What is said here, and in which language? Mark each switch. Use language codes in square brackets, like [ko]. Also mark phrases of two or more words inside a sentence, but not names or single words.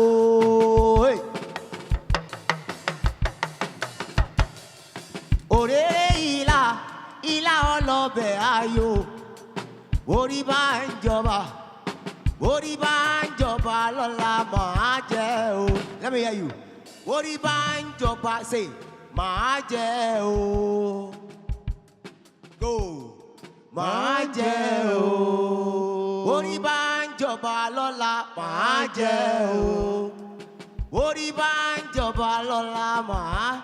[yo] òrèrè ìlà ìlà ọlọ́bẹ̀ ayò. borí bá ń jọba borí bá ń jọba lọ́la máa jẹ́ o. [en] Let me hear you. [yo] borí bá ń jọba say máa jẹ́ o. Go. máa jẹ́ o. borí bá ń jọba lọ́la máa jẹ́ o. borí bá ń jọba lọ́la máa.